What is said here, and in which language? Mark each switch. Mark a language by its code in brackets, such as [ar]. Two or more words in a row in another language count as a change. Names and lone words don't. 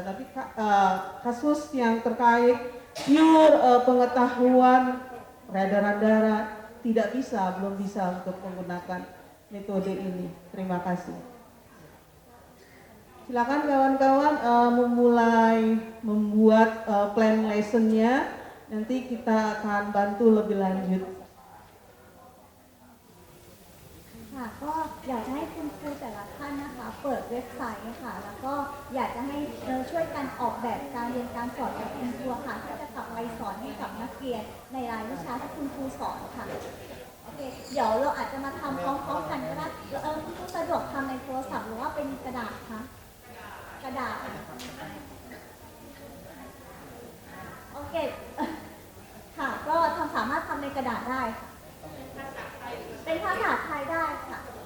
[id] Tapi kasus yang terkait pure pengetahuan peredaran darah tidak bisa, belum bisa untuk menggunakan metode ini. Terima kasih. Silakan kawan-kawan memulai membuat [en] plan lesson- [id] nya. Nanti kita akan bantu lebih lanjut. [th] ค่ะก็อยากจะให้คุณครูแต่ละท่านนะคะเปิดเว็บไซต์ค่ะแล้วก็อยากจะให้ช่วยกันอ อกแบบการเรียนการสอนกับคุณครูค่ะที่จะกลับไปสอนให้กับนักเรียนในรายวิชาที่คุณครูสอนค่ะโอเคเดี๋ยวเราอาจจะมาทำพร้อมๆกันก็ได้คุณครูสะดวกทำในโทรศัพท์หรือว่าเป็นกระดาษคะกระดาษโอเคค่ะก็สามารถทำในกระดาษได้เป็นภาษาไทยได้ค่ะ